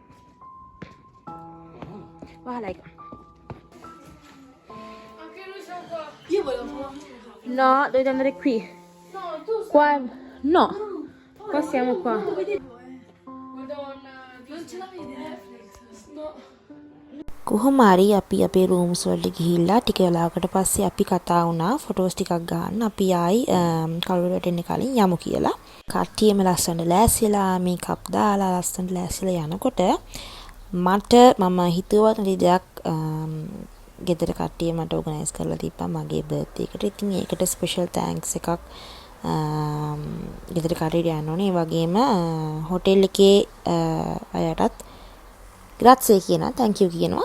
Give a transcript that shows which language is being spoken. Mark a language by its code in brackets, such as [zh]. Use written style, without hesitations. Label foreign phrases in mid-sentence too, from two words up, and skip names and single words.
[it] Wala Anche noi siamo qua. Io voglio qua. No, dovete andare qui. No, tu Qua no. Qua siamo qua. Madonna, non ce la vedi Netflix? No. [si] කොහොම හරි අපි අපේ රූම්ස් වලට ගිහිල්ලා ටික වෙලාවකට පස්සේ අපි කතා වුණා ෆොටෝස් ටිකක් ගන්න. අපි ආයි කලුරට එන්න කලින් යමු කියලා. කට්ටියම ලස්සනට ලෑස්තිලා මේකප් දාලා ලස්සනට ලෑස්තිලා යනකොට මට මම හිතුවත් නැති දෙයක් ගෙදර කට්ටිය මට ඕගනයිස් කරලා තිබ්බා මගේ බර්ත්ඩේ එකට. ඉතින් ඒකට ස්පෙෂල් තෑන්ක්ස් එකක් ගෙදර කට්ටියට යන්න ඕනේ. ඒ වගේම හොටෙල් එකේ අයටත් ග්‍රාත්සේ කියනවා, [en] thank you [si] කියනවා.